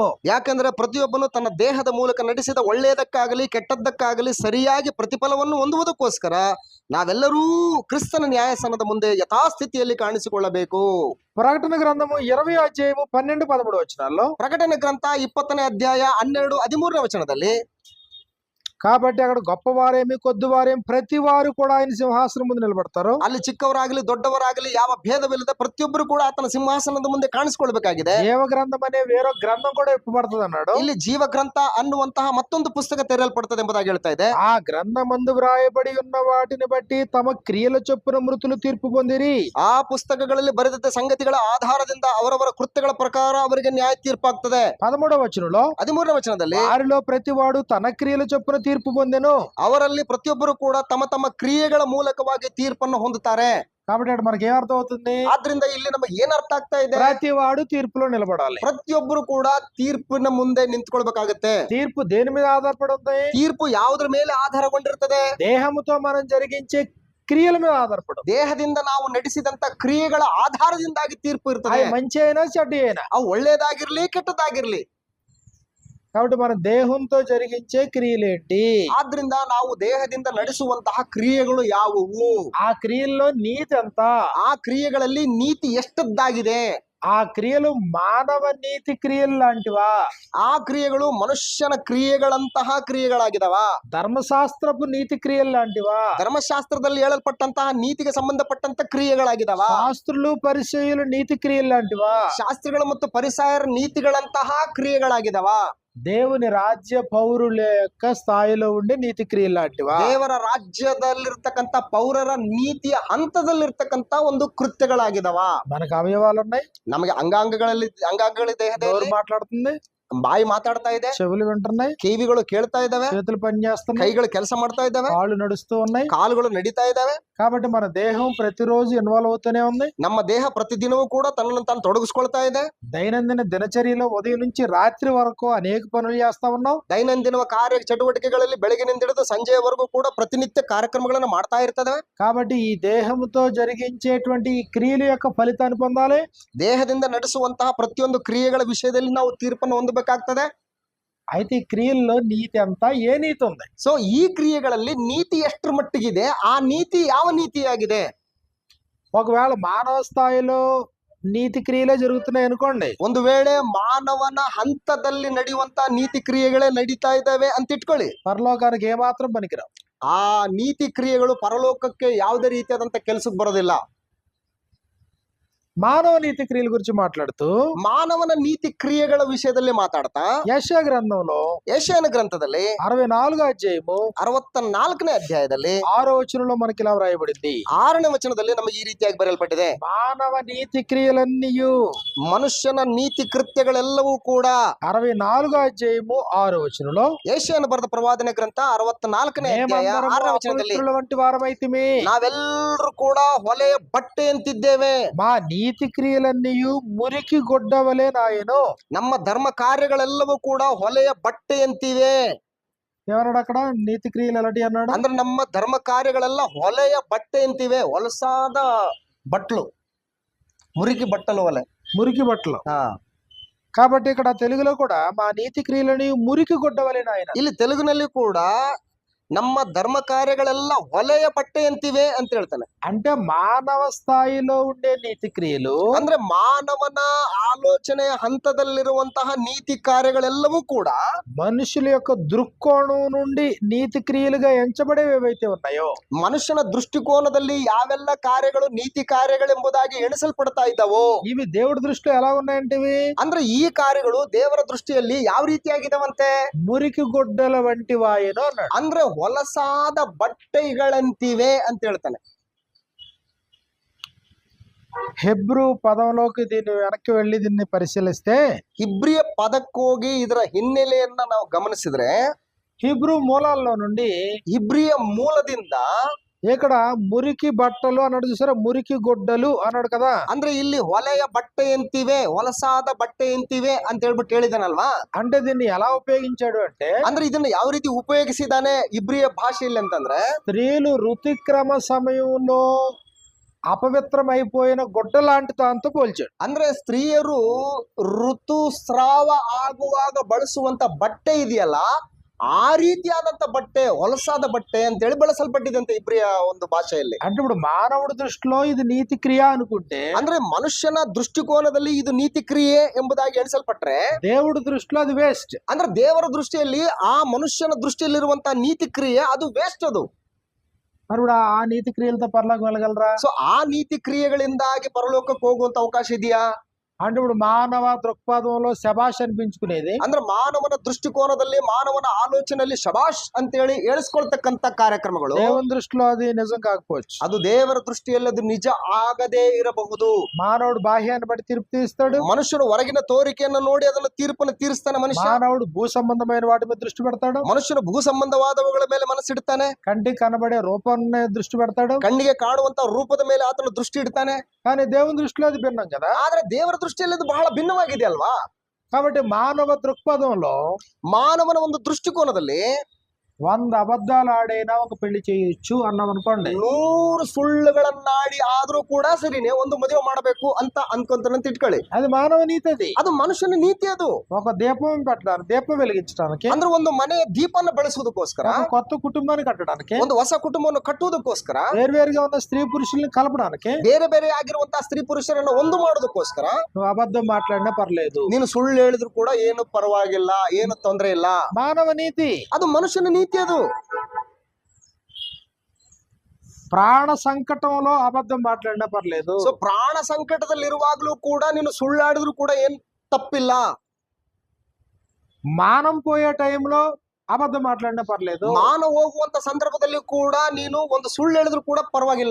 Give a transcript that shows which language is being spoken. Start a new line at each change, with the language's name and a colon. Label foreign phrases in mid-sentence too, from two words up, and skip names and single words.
Kannada: ಯಾಕಂದ್ರೆ ಪ್ರತಿಯೊಬ್ಬನು ತನ್ನ ದೇಹದ ಮೂಲಕ ನಡೆಸಿದ ಒಳ್ಳೆಯದಕ್ಕಾಗಲಿ ಕೆಟ್ಟದ್ದಕ್ಕಾಗಲಿ ಸರಿಯಾಗಿ ಪ್ರತಿಫಲವನ್ನು ಹೊಂದುವುದಕ್ಕೋಸ್ಕರ ನಾವೆಲ್ಲರೂ ಕ್ರಿಸ್ತನ ನ್ಯಾಯಸ್ಥಾನದ ಮುಂದೆ ಯಥಾಸ್ಥಿತಿಯಲ್ಲಿ ಕಾಣಿಸಿಕೊಳ್ಳಬೇಕು.
Telugu: ప్రకటన గ్రంథము 20వ అధ్యాయము 12, 13 వచనాల్లో,
Kannada: ಪ್ರಕಟಣೆ ಗ್ರಂಥ 20ನೇ ಅಧ್ಯಾಯ 12, 13ನೇ ವಚನದಲ್ಲಿ,
Telugu: కాబట్టి అక్కడ గొప్పవారేమి కొద్దివారేమి ప్రతి వారు కూడా ఆయన సింహాసనం ముందు నిలబడతారు.
Kannada: ಅಲ್ಲಿ ಚಿಕ್ಕವರಾಗಲಿ ದೊಡ್ಡವರಾಗಲಿ ಯಾವ ಭೇದವಿಲ್ಲದೆ ಪ್ರತಿಯೊಬ್ಬರು ಕೂಡ ಆತನ ಸಿಂಹಾಸನದ ಮುಂದೆ ಕಾಣಿಸಿಕೊಳ್ಬೇಕಾಗಿದೆ.
Telugu: జీవ గ్రంథం అనే వేరో గ్రంథం కూడా ఇప్పబడుతుంది అన్నాడు.
Kannada: ಇಲ್ಲಿ ಜೀವ ಗ್ರಂಥ ಅನ್ನುವಂತಹ ಮತ್ತೊಂದು ಪುಸ್ತಕ ತೆರೆಯಲ್ಪಡುತ್ತದೆ ಎಂಬುದಾಗಿ ಹೇಳ್ತಾ ಇದೆ.
Telugu: ఆ గ్రంథమందు వ్రాయబడి ఉన్న వాటిని బట్టి తమ క్రియల చొప్పున మృతులు తీర్పు పొందిరి.
Kannada: ಆ ಪುಸ್ತಕಗಳಲ್ಲಿ ಬರೆದ ಸಂಗತಿಗಳ ಆಧಾರದಿಂದ ಅವರವರ ಕೃತ್ಯಗಳ ಪ್ರಕಾರ ಅವರಿಗೆ ನ್ಯಾಯ ತೀರ್ಪಾಗ್ತದೆ.
Telugu: 13వ వచనంలో,
Kannada: 13ನೇ ವಚನದಲ್ಲಿ,
Telugu: వారిలో ప్రతివాడు తన క్రియల చొప్పున తీర్పు పొందెను.
Kannada: ಅವರಲ್ಲಿ ಪ್ರತಿಯೊಬ್ಬರು ಕೂಡ ತಮ್ಮ ತಮ್ಮ ಕ್ರಿಯೆಗಳ ಮೂಲಕವಾಗಿ ತೀರ್ಪನ್ನು ಹೊಂದುತ್ತಾರೆ.
Telugu: కాబట్టి అక్కడ మనకి ఏమర్థం అవుతుంది?
Kannada: ಆದ್ರಿಂದ ಇಲ್ಲಿ ನಮಗೆ ಏನ್ ಅರ್ಥ ಆಗ್ತಾ ಇದೆ?
Telugu: ప్రతివాడు తీర్పులో నిలబడాలి.
Kannada: ಪ್ರತಿಯೊಬ್ಬರು ಕೂಡ ತೀರ್ಪಿನ ಮುಂದೆ ನಿಂತ್ಕೊಳ್ಬೇಕಾಗತ್ತೆ.
Telugu: తీర్పు దేని మీద ఆధారపడి ఉంది?
Kannada: ತೀರ್ಪು ಯಾವುದ್ರ ಮೇಲೆ ಆಧಾರಗೊಂಡಿರ್ತದೆ?
Telugu: దేహముతో మనం జరిగించే క్రియల మీద ఆధారపడదు.
Kannada: ದೇಹದಿಂದ ನಾವು ನಡೆಸಿದಂತ ಕ್ರಿಯೆಗಳ ಆಧಾರದಿಂದಾಗಿ ತೀರ್ಪು
Telugu: అవి
Kannada: ಇರ್ತದೆ.
Telugu: మంచి అయినా చెడ్డ అయినా.
Kannada: ಅವು ಒಳ್ಳೇದಾಗಿರ್ಲಿ ಕೆಟ್ಟದಾಗಿರ್ಲಿ.
Telugu: కాబట్టి మన దేహంతో జరిగించే క్రియలేంటి?
Kannada: ಆದ್ರಿಂದ ನಾವು ದೇಹದಿಂದ ನಡೆಸುವಂತಹ ಕ್ರಿಯೆಗಳು ಯಾವುವು?
Telugu: ఆ క్రియల్లో నీతి ఎంత?
Kannada: ಆ ಕ್ರಿಯೆಗಳಲ್ಲಿ ನೀತಿ ಎಷ್ಟದ್ದಾಗಿದೆ?
Telugu: ఆ క్రియలు మానవ నీతి క్రియలు లాంటివా?
Kannada: ಆ ಕ್ರಿಯೆಗಳು ಮನುಷ್ಯನ ಕ್ರಿಯೆಗಳಂತಹ ಕ್ರಿಯೆಗಳಾಗಿದವ?
Telugu: ధర్మశాస్త్రపు నీతి క్రియలు లాంటివా?
Kannada: ಧರ್ಮಶಾಸ್ತ್ರದಲ್ಲಿ ಹೇಳಲ್ಪಟ್ಟಂತಹ ನೀತಿಗೆ ಸಂಬಂಧಪಟ್ಟಂತ ಕ್ರಿಯೆಗಳಾಗಿದವ?
Telugu: శాస్త్రులు పరిచయులు నీతి క్రియలు లాంటివా?
Kannada: ಶಾಸ್ತ್ರಿಗಳು ಮತ್ತು ಪರಿಸಾಯರ ನೀತಿಗಳಂತಹ ಕ್ರಿಯೆಗಳಾಗಿದವ?
Telugu: దేవుని రాజ్య పౌరుల యొక్క స్థాయిలో ఉండే నీతి క్రియలు లాంటివా?
Kannada: ದೇವರ ರಾಜ್ಯದಲ್ಲಿರ್ತಕ್ಕಂಥ ಪೌರರ ನೀತಿಯ ಹಂತದಲ್ಲಿರ್ತಕ್ಕಂಥ ಒಂದು ಕೃತ್ಯಗಳಾಗಿದವ?
Telugu: మనకు అవయవాలు ఉన్నాయి,
Kannada: ನಮಗೆ ಅಂಗಾಂಗಗಳ
Telugu: నోరు
Kannada: ದೇಹದಲ್ಲಿ
Telugu: మాట్లాడుతుంది,
Kannada: ಬಾಯಿ ಮಾತಾಡ್ತಾ ಇದೆ,
Telugu: చెవులు వింటున్నాయి,
Kannada: ಕಿವಿಗಳು ಕೇಳ್ತಾ ಇದಾವೆ,
Telugu: చేతులు పని చేస్తున్నాయి,
Kannada: ಕೈಗಳು ಕೆಲಸ ಮಾಡ್ತಾ ಇದ್ದಾವೆ,
Telugu: కాళ్ళు నడుస్తూ ఉన్నాయి.
Kannada: ಕಾಲುಗಳು ನಡೀತಾ ಇದ್ದಾವೆ.
Telugu: కాబట్టి మన దేహం ప్రతిరోజు ఇన్వాల్వ్ అవుతూనే ఉంది.
Kannada: ನಮ್ಮ ದೇಹ ಪ್ರತಿದಿನವೂ ಕೂಡ ತನ್ನನ್ನು ತಾನು ತೊಡಗಿಸ್ಕೊಳ್ತಾ ಇದೆ.
Telugu: దైనందిన దినచర్యలో ఉదయం నుంచి రాత్రి వరకు అనేక పనులు చేస్తా ఉన్నాం.
Kannada: ದೈನಂದಿನ ಕಾರ್ಯ ಚಟುವಟಿಕೆಗಳಲ್ಲಿ ಬೆಳಗಿನಿಂದ ಹಿಡಿದು ಸಂಜೆಯವರೆಗೂ ಕೂಡ ಪ್ರತಿನಿತ್ಯ ಕಾರ್ಯಕ್ರಮಗಳನ್ನು ಮಾಡ್ತಾ ಇರ್ತದೆ.
Telugu: కాబట్టి ఈ దేహంతో జరిగించేటువంటి ఈ క్రియల యొక్క ఫలితాన్ని పొందాలి.
Kannada: ದೇಹದಿಂದ ನಡೆಸುವಂತಹ ಪ್ರತಿಯೊಂದು ಕ್ರಿಯೆಗಳ ವಿಷಯದಲ್ಲಿ ನಾವು ತೀರ್ಪನ್ನು ಹೊಂದಬೇಕಾಗ್ತದೆ.
Telugu: అయితే ఈ క్రియల్లో నీతి అంతా ఏ నీతి ఉంది?
Kannada: ಸೊ ಈ ಕ್ರಿಯೆಗಳಲ್ಲಿ ನೀತಿ ಎಷ್ಟರ ಮಟ್ಟಿಗಿದೆ? ಆ ನೀತಿ ಯಾವ ನೀತಿಯಾಗಿದೆ?
Telugu: ఒకవేళ మానవ స్థాయిలో నీతి క్రియలే జరుగుతున్నాయి అనుకోండి,
Kannada: ಒಂದು ವೇಳೆ ಮಾನವನ ಹಂತದಲ್ಲಿ ನಡೆಯುವಂತ ನೀತಿ ಕ್ರಿಯೆಗಳೇ ನಡೀತಾ ಇದ್ದಾವೆ ಅಂತ ಇಟ್ಕೊಳ್ಳಿ.
Telugu: పరలోకానికి ఏమాత్రం పనికిరావు.
Kannada: ಆ ನೀತಿ ಕ್ರಿಯೆಗಳು ಪರಲೋಕಕ್ಕೆ ಯಾವುದೇ ರೀತಿಯಾದಂತ ಕೆಲಸಕ್ಕೆ ಬರೋದಿಲ್ಲ.
Telugu: మానవ నీతి క్రియల గురించి మాట్లాడుతూ
Kannada: ಮಾನವನ ನೀತಿ ಕ್ರಿಯೆಗಳ ವಿಷಯದಲ್ಲಿ ಮಾತಾಡ್ತಾ
Telugu: యెషయా గ్రంథంలో
Kannada: ಯೆಶಾಯನ ಗ್ರಂಥದಲ್ಲಿ
Telugu: 64వ అధ్యాయము
Kannada: 64ನೇ ಅಧ್ಯಾಯದಲ್ಲಿ
Telugu: 6వ వచనంలో మనకి ఇలా వ్రాయబడింది.
Kannada: 6ನೇ ವಚನದಲ್ಲಿ ನಮಗೆ ಈ ರೀತಿಯಾಗಿ ಬರೆಯಲ್ಪಟ್ಟಿದೆ.
Telugu: మానవ నీతి క్రియలన్నీయు,
Kannada: ಮನುಷ್ಯನ ನೀತಿ ಕೃತ್ಯಗಳೆಲ್ಲವೂ ಕೂಡ
Telugu: 64వ అధ్యాయము 6వ వచనంలో,
Kannada: ಯೆಶಾಯನ ಬರೆದ ಪ್ರವಾದನೆ ಗ್ರಂಥ 64ನೇ ಅಧ್ಯಾಯ
Telugu: మేమందరము
Kannada: 6ನೇ ವಚನದಲ್ಲಿ
Telugu: అపవిత్రుల వంటి వారమైతిమి,
Kannada: ನಾವೆಲ್ಲರೂ ಕೂಡ ಹೊಲೆಯ ಬಟ್ಟೆ ಅಂತಿದ್ದೇವೆ.
Telugu: మా నీతి క్రియలన్నీయు మురికి గొడ్డవలే నాయను.
Kannada: ನಮ್ಮ ಧರ್ಮ ಕಾರ್ಯಗಳೆಲ್ಲವೂ ಕೂಡ ಹೊಲೆಯ ಬಟ್ಟೆ ಅಂತಿವೆ.
Telugu: ఏమన్నాడు అక్కడ? నీతి క్రియలు ఎలాంటి అన్నాడు?
Kannada: ಅಂದ್ರೆ ನಮ್ಮ ಧರ್ಮ ಕಾರ್ಯಗಳೆಲ್ಲ ಹೊಲೆಯ ಬಟ್ಟೆ ಅಂತಿವೆ. ಹೊಲಸಾದ ಬಟ್ಲು, ಮುరికి ಬಟ್ಟಲು ಹೊಲೆ,
Telugu: మురికి బట్టలు. కాబట్టి ఇక్కడ తెలుగులో కూడా మా నీతి క్రియలని మురికి గొడ్డవలే నాయన.
Kannada: ಇಲ್ಲಿ ತೆಲುಗಿನಲ್ಲಿ ಕೂಡ ನಮ್ಮ ಧರ್ಮ ಕಾರ್ಯಗಳೆಲ್ಲ ಹೊಲೆಯ ಬಟ್ಟೆ ಅಂತಿವೆ ಅಂತ ಹೇಳ್ತಾನೆ.
Telugu: అంటే మానవ స్థాయిలో ఉండే నీతి క్రియలు,
Kannada: ಅಂದ್ರೆ ಮಾನವನ ಆಲೋಚನೆಯ ಹಂತದಲ್ಲಿರುವಂತಹ ನೀತಿ ಕಾರ್ಯಗಳೆಲ್ಲವೂ ಕೂಡ
Telugu: మనుషుల యొక్క దృక్కోణం నుండి నీతి క్రియలుగా ఎంచబడేవి ఏవైతే ఉన్నాయో,
Kannada: ಮನುಷ್ಯನ ದೃಷ್ಟಿಕೋನದಲ್ಲಿ ಯಾವೆಲ್ಲ ಕಾರ್ಯಗಳು ನೀತಿ ಕಾರ್ಯಗಳೆಂಬುದಾಗಿ ಎಣಿಸಲ್ಪಡ್ತಾ ಇದ್ದಾವೋ,
Telugu: ఇవి దేవుడి దృష్టిలో ఎలా ఉన్నాయంటే ఇవి
Kannada: ಅಂದ್ರೆ ಈ ಕಾರ್ಯಗಳು ದೇವರ ದೃಷ್ಟಿಯಲ್ಲಿ ಯಾವ ರೀತಿಯಾಗಿದಾವಂತೆ?
Telugu: మురికి గొడ్డల వంటి వాయను అన్నాడు.
Kannada: ಅಂದ್ರೆ ಹೊಲಸಾದ ಬಟ್ಟೆಗಳಂತಿವೆ ಅಂತ ಹೇಳ್ತಾನೆ.
Telugu: హెబ్రూ పదంలోకి దీన్ని వెనక్కి వెళ్ళి దీన్ని పరిశీలిస్తే,
Kannada: ಇಬ್ರಿಯ ಪದಕ್ಕೋಗಿ ಇದರ ಹಿನ್ನೆಲೆಯನ್ನ ನಾವು ಗಮನಿಸಿದ್ರೆ,
Telugu: హీబ్రూ మూలాల్లో నుండి
Kannada: ಇಬ್ರಿಯ ಮೂಲದಿಂದ
Telugu: ఇక్కడ మురికి బట్టలు అన్నాడు చూసారా, మురికి గొడ్డలు అన్నాడు కదా.
Kannada: ಅಂದ್ರೆ ಇಲ್ಲಿ ಹೊಲೆಯ ಬಟ್ಟೆ ಅಂತಿವೆ, ಹೊಲಸಾದ ಬಟ್ಟೆ ಅಂತಿವೆ ಅಂತ ಹೇಳ್ಬಿಟ್ಟು ಹೇಳಿದಾನಲ್ವಾ?
Telugu: అంటే దీన్ని ఎలా ఉపయోగించాడు అంటే,
Kannada: ಅಂದ್ರೆ ಇದನ್ನ ಯಾವ ರೀತಿ ಉಪಯೋಗಿಸಿದಾನೆ ಇಬ್ರಿಯ ಭಾಷೆಯಲ್ಲಿ ಅಂತಂದ್ರೆ,
Telugu: స్త్రీలు ఋతుక్రమ సమయంలో అపవిత్రమైపోయిన గుడ్డ లాంటి దాంతో పోల్చాడు.
Kannada: ಅಂದ್ರೆ ಸ್ತ್ರೀಯರು ಋತುಸ್ರಾವ ಆಗುವಾಗ ಬಳಸುವಂತ ಬಟ್ಟೆ ಇದೆಯಲ್ಲ, ಆ ರೀತಿಯಾದಂತ ಬಟ್ಟೆ, ಹೊಲಸಾದ ಬಟ್ಟೆ ಅಂತ ಹೇಳಿ ಬಳಸಲ್ಪಟ್ಟಿದೆ ಇಬ್ರಿಯ ಒಂದು ಭಾಷೆಯಲ್ಲಿ.
Telugu: అంటే ఇప్పుడు మానవుడి దృష్టిలో ఇది నీతి క్రియ అనుకుంటే,
Kannada: ಅಂದ್ರೆ ಮನುಷ್ಯನ ದೃಷ್ಟಿಕೋನದಲ್ಲಿ ಇದು ನೀತಿ ಕ್ರಿಯೆ ಎಂಬುದಾಗಿ ಎಣಿಸಲ್ಪಟ್ರೆ,
Telugu: దేవుడి దృష్టిలో అది వేస్ట్.
Kannada: ಅಂದ್ರೆ ದೇವರ ದೃಷ್ಟಿಯಲ್ಲಿ ಆ ಮನುಷ್ಯನ ದೃಷ್ಟಿಯಲ್ಲಿರುವಂತಹ ನೀತಿ ಕ್ರಿಯೆ ಅದು ವೇಸ್ಟ್ ಅದು.
Telugu: మరి ఇప్పుడు ఆ నీతి క్రియలతో పరలోకం వెళ్ళగలరా?
Kannada: ಸೊ ಆ ನೀತಿ ಕ್ರಿಯೆಗಳಿಂದಾಗಿ ಪರಲೋಕಕ್ಕೆ ಹೋಗುವಂತ ಅವಕಾಶ ಇದೆಯಾ?
Telugu: అంటే ఇప్పుడు మానవ దృక్పథంలో శబాష్ అనిపించుకునేది,
Kannada: ಅಂದ್ರೆ ಮಾನವನ ದೃಷ್ಟಿಕೋನದಲ್ಲಿ, ಮಾನವನ ಆಲೋಚನೆಯಲ್ಲಿ ಶಬಾಷ್ ಅಂತೇಳಿ ಹೇಳಿಸ್ಕೊಳ್ತಕ್ಕಂತ ಕಾರ್ಯಕ್ರಮಗಳು
Telugu: దేవుని దృష్టిలో అది నిజం కాకపోవచ్చు.
Kannada: ಅದು ದೇವರ ದೃಷ್ಟಿಯಲ್ಲಿ ಅದು ನಿಜ ಆಗದೇ ಇರಬಹುದು.
Telugu: మానవుడు బాహ్యాన్ని బట్టి తీర్పు తీస్తాడు,
Kannada: ಮನುಷ್ಯನು ಹೊರಗಿನ ತೋರಿಕೆಯನ್ನು ನೋಡಿ ಅದನ್ನು ತೀರ್ಪನ್ನು ತೀರಿಸ್ತಾನೆ.
Telugu: మానవుడు భూ సంబంధమైన వాటి మీద దృష్టి పెడతాడు,
Kannada: ಮನುಷ್ಯನು ಭೂ ಸಂಬಂಧವಾದವುಗಳ ಮೇಲೆ ಮನಸ್ಸಿಡ್ತಾನೆ,
Telugu: కంటికి కనబడే రూపాన్ని దృష్టి పెడతాడు,
Kannada: ಕಣ್ಣಿಗೆ ಕಾಣುವಂತ ರೂಪದ ಮೇಲೆ ಆತನು ದೃಷ್ಟಿ ಇಡ್ತಾನೆ.
Telugu: కానీ దేవుని దృష్టిలో అది భిన్నం కదా.
Kannada: ಆದ್ರೆ ದೇವರ ದೃಷ್ಟಿಯಲ್ಲಿ ಅದು ಬಹಳ ಭಿನ್ನವಾಗಿದೆ ಅಲ್ವಾ?
Telugu: కాబట్టి మానవ దృక్పథంలో
Kannada: ಮಾನವನ ಒಂದು ದೃಷ್ಟಿಕೋನದಲ್ಲಿ
Telugu: అబద్ధాలు ఆడైనా ఒక పెళ్లి చేయొచ్చు అన్నాం అనుకోండి.
Kannada: 100 ಸುಳ್ಳುಗಳನ್ನಾಡಿ ಆದ್ರೂ ಕೂಡ ಸರಿನೇ ಒಂದು ಮದುವೆ ಮಾಡಬೇಕು ಅಂತ ಅನ್ಕೊಂತಾನಂತ ಇಟ್ಕೊಳ್ಳಿ.
Telugu: అది మానవ నీతి. అది
Kannada: ಅದು ಮನುಷ್ಯನ ನೀತಿ. ಅದು
Telugu: ఒక దీపం పెట్టడానికి, దీపం వెలిగించడానికి,
Kannada: ಅಂದ್ರೆ ಒಂದು ಮನೆಯ ದೀಪನ ಬೆಳೆಸುವುದಕ್ಕೋಸ್ಕರ,
Telugu: ఒక కొత్త కుటుంబాన్ని కట్టడానికి,
Kannada: ಒಂದು ಹೊಸ ಕುಟುಂಬವನ್ನು ಕಟ್ಟುವುದಕ್ಕೋಸ್ಕರ,
Telugu: వేరువేరుగా ఉన్న స్త్రీ పురుషుల్ని కలపడానికి,
Kannada: ಬೇರೆ ಬೇರೆ ಆಗಿರುವಂತಹ ಸ್ತ್ರೀ ಪುರುಷರನ್ನ ಒಂದು ಮಾಡೋದಕ್ಕೋಸ್ಕರ
Telugu: నువ్వు అబద్ధం మాట్లాడినా పర్లేదు,
Kannada: ನೀನು ಸುಳ್ಳು ಹೇಳಿದ್ರು ಕೂಡ ಏನು ಪರವಾಗಿಲ್ಲ, ಏನು ತೊಂದರೆ ಇಲ್ಲ.
Telugu: మానవ నీతి.
Kannada: ಅದು ಮನುಷ್ಯನ ನೀತಿ. ಅದು
Telugu: ప్రాణ సంకటంలో అబద్ధం మాట్లాడినా పర్లేదు.
Kannada: ಸೊ ಪ್ರಾಣ ಸಂಕಟದಲ್ಲಿರುವಾಗ್ಲೂ ಕೂಡ ನೀನು ಸುಳ್ಳಾಡಿದ್ರು ಕೂಡ ಏನ್ ತಪ್ಪಿಲ್ಲ.
Telugu: మానం పోయే టైంలో అబద్ధం మాట్లాడినా పర్లేదు.
Kannada: ಮಾನ ಹೋಗುವಂತ ಸಂದರ್ಭದಲ್ಲಿ ಕೂಡ ನೀನು ಒಂದು ಸುಳ್ಳು ಹೇಳಿದ್ರು ಕೂಡ ಪರವಾಗಿಲ್ಲ.